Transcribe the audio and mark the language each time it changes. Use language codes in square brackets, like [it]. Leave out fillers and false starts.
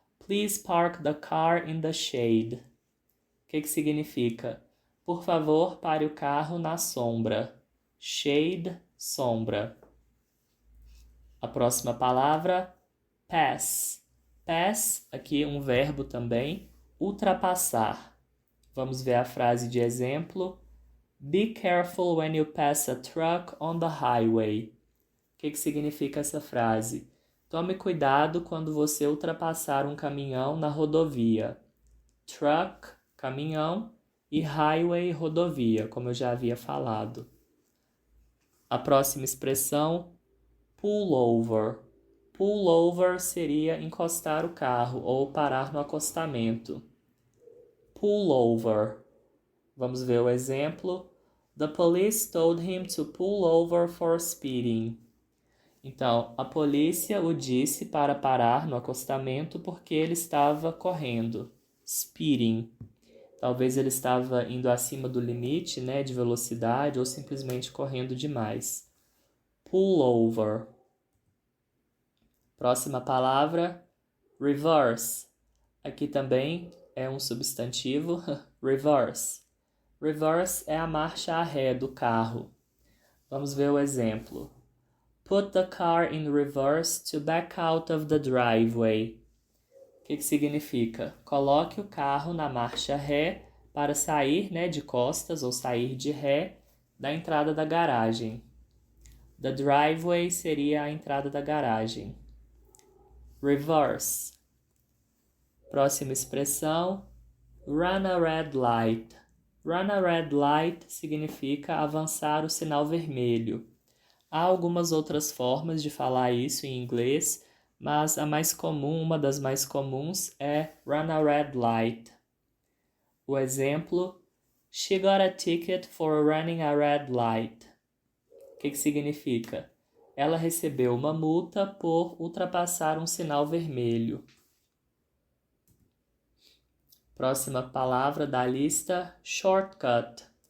[en] Please park the car in the shade. [pt] O que significa? Por favor, pare o carro na sombra. Shade, sombra. A próxima palavra, pass. Pass, aqui um verbo também, ultrapassar. Vamos ver a frase de exemplo. [en] Be careful when you pass a truck on the highway. [pt] O que significa essa frase? Tome cuidado quando você ultrapassar um caminhão na rodovia. Truck, caminhão, e highway, rodovia, como eu já havia falado. A próxima expressão, pull over. Pull over seria encostar o carro ou parar no acostamento. Pull over. Vamos ver o exemplo. [en] The police told him to pull over for speeding. [pt] Então, a polícia o disse para parar no acostamento porque ele estava correndo. Speeding. Talvez ele estava indo acima do limite, né, de velocidade ou simplesmente correndo demais. Pull over. Próxima palavra, reverse. Aqui também é um substantivo, reverse. Reverse é a marcha a ré do carro. Vamos ver o exemplo. [en] Put the car in reverse to back out of the driveway. [pt] O que significa? Coloque o carro na marcha ré para sair, né, de costas ou sair de ré da entrada da garagem. The driveway seria a entrada da garagem. Reverse. Próxima expressão, run a red light. Run a red light significa avançar o sinal vermelho. Há algumas outras formas de falar isso em inglês, mas a mais comum, uma das mais comuns é run a red light. O exemplo, [en] she got a ticket for running a red light. [pt] O que significa? Ela recebeu uma multa por ultrapassar um sinal vermelho. Próxima palavra da lista, shortcut.